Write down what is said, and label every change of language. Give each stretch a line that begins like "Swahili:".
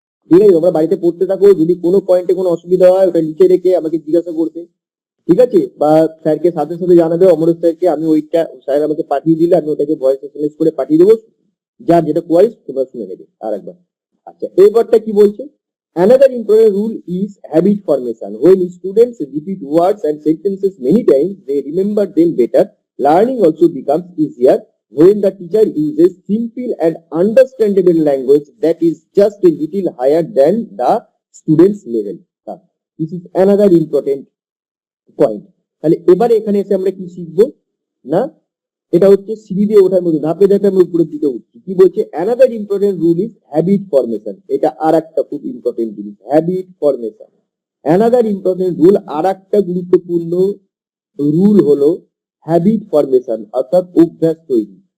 Bangla: ঠিক আছে, তোমরা বাড়িতে পড়তে থাকো, যদি কোনো পয়েন্টে কোনো অসুবিধা হয় ওটা লিখে রেখে আমাকে জিজ্ঞাসা করবে। ঠিক আছে, বা স্যারকে সাথে সাথে জানাবে, অমরেশ স্যারকে, আমি ওইটা স্যার আমাকে পাঠিয়ে দিলে আমি ওটাকে ভয়েস এসএমএস করে পাঠিয়ে দেবো, যার যেটা কোয়ারিজ তোমরা শুনে নেবে আর একবার। আচ্ছা, এবারটা কি বলছে?
English: Another important rule is habit formation. When students repeat words and sentences many times, they remember them better. Learning also becomes easier when the teacher uses simple and understandable language that is just a little higher than the student's level. This is another important point.
Bangla: তাহলে এবারে এখানে এসে আমরা কি শিখবো না, এটা হচ্ছে সিঁড়ি দিয়ে ওঠার মতো, ধাপে ধাপে আমরা উপরের দিকে উঠছি। কি বলছে?
English: Another important rule is habit formation.
Bangla: এটা আর একটা খুব ইম্পর্টেন্ট জিনিস,
English: Habit formation. Another important rule,
Bangla: আর একটা গুরুত্বপূর্ণ রুল হলো হ্যাবিট ফরমেশন, অর্থাৎ অভ্যাস তৈরি।